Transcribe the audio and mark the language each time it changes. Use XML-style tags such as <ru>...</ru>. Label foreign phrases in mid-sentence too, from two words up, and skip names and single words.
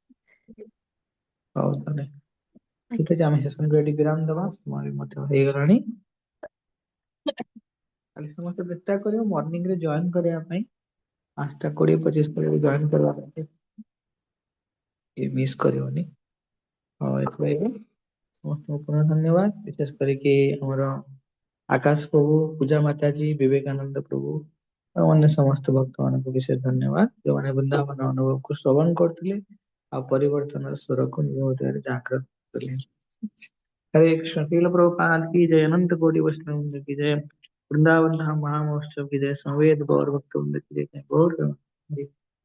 <or>ହଉ ତାହେଲେ ଠିକ ଅଛି ଆମେ ସେସନକୁ ଏଠି ବିରାମ ଦବା ସମୟ ମଧ୍ୟ ହେଇଗଲାଣି। କାଲି ସମସ୍ତେ ଚେଷ୍ଟା କରିବ ମର୍ଣ୍ଣିଂ ରେ ଜଏନ କରିବା ପାଇଁ 5:20-25 ଜଏନ କରିବା ପାଇଁ ମିସ୍ କରିବନି। ହଉ ଏଥିପାଇଁ ସମସ୍ତଙ୍କୁ ପୁନଃ ଧନ୍ୟବାଦ ବିଶେଷ କରିକି ଆମର</or> <hi>आकाश प्रभु पूजा माता जी विवेकानंद प्रभु और अन्य समस्त भक्त</hi> <or>ମାନଙ୍କୁ</or> <hi>विशेष धन्यवाद</hi> <or>ଯୋଉମାନେ ବୃନ୍ଦାବନ ଅନୁଭବକୁ ଶ୍ରବଣ କରୁଥିଲେ ଆଉ ପରିବର୍ତ୍ତନର ସ୍ୱରକୁ ନିଜ ହୃଦୟରେ ଜାଗ୍ରତ କଲେ।</or> <hi>हरे कृष्ण श्रील प्रभुपाद की जय अनंत कोटि वैष्णव वृंद की जय वृंदावन धाम महामहोत्सव की जय संवेद गौर भक्त वृंद की जय गौर</hi>